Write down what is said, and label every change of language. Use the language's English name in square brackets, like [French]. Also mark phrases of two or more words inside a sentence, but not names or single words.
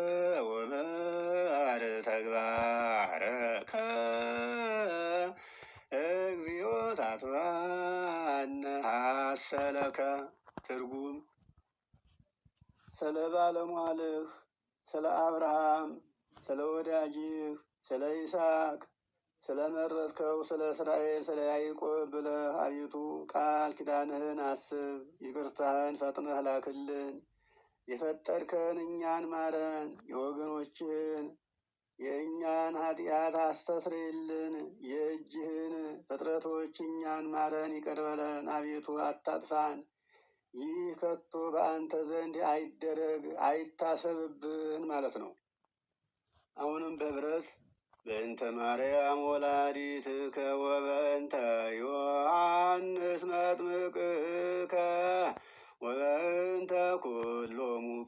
[Geez] ወመሐር ተግባረከ እግዚኦ ታትባነ ሐሰለከ። [Amharic] ትርጉም ስለ ባለሟልህ ስለ አብርሃም ስለ ወዳጅህ ስለ ይስሐቅ ስለ መረጥከው ስለ እስራኤል ስለ ያዕቆብ ብለህ አቤቱ ቃል ኪዳንህን አስብ። ይቅርታህን ፈጥነህ ላክልን። የፈጠርከን እኛን ማረን። የወገኖችህን የእኛን ኃጢአት አስተስርይልን። የእጅህን ፍጥረቶች እኛን ማረን፣ ይቅር በለን። አቤቱ አታጥፋን። ይህ ከቶ በአንተ ዘንድ አይደረግ አይታሰብብን ማለት ነው። አሁንም በህብረት [Geez] በእንተ ማርያም ወላዲትከ ወበእንተ ዮሐንስ መጥምቅከ ወበእንተ ኩሎሙ